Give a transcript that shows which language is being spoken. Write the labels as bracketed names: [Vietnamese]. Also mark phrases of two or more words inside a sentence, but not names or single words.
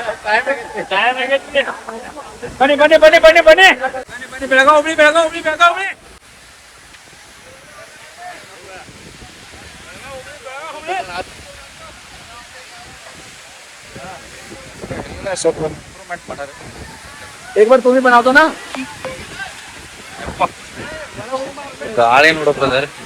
[Kannada] ಬನ್ನಿ ಬನ್ನಿ ಬನ್ನಿ ಬನ್ನಿ ಬನ್ನಿ ಬೆಳಗಾವ್ ಹುಬ್ಳಿ ಬೆಳಗಾವ್ ಹುಬ್ಳಿ ಬೆಳಗಾವ್ ಹುಬ್ಳಿ. [Hindi] एक बार तुम भी बना दो ना. [Kannada] ಗಾಳಿ ನೋಡೋ ಬ್ರದರ್.